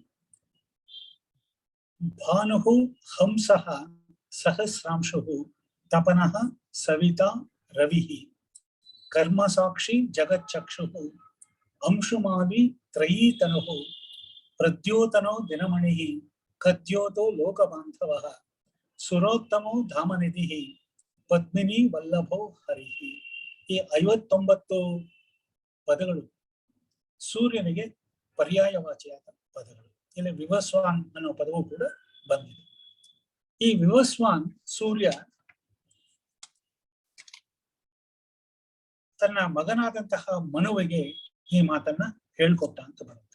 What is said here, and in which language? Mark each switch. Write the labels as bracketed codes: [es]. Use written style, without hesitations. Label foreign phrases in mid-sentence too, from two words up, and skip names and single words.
[sa] ಭಾನುಃ ಹಂಸಃ ಸಹಸ್ರಾಂಶುಃ ತಪನಃ ಸವಿತಾ ರವಿಃ ಕರ್ಮಸಾಕ್ಷಿ ಜಗಚ್ಚಕ್ಷುಃ ಅಂಶುಮಾವಿ ತ್ರಯೀತನುಃ ಪ್ರದ್ಯೋತನೋ ದಿನಮಣಿಃ ಕದ್ಯೋತೋ ಲೋಕಬಾಂಧವಃ ಸುರೋತ್ತಮೋ ಧಾಮನಿಧಿಃ ಪದ್ಮಿನಿ ವಲ್ಲಭೋ ಹರಿಃ. [kn] ಈ 59 ಪದಗಳು ಸೂರ್ಯನಿಗೆ ಪರ್ಯಾಯವಾಚಿಯಾದ ಪದಗಳು. ಇಲ್ಲಿ ವಿವಸ್ವಾನ್ ಅನ್ನೋ ಪದವು ಕೂಡ ಬಂದಿದೆ. ಈ ವಿವಸ್ವಾನ್ ಸೂರ್ಯ ತನ್ನ ಮಗನಾದಂತಹ ಮನುವಿಗೆ ಈ ಮಾತನ್ನ ಹೇಳ್ಕೊಟ್ಟ ಅಂತ ಬರುತ್ತೆ.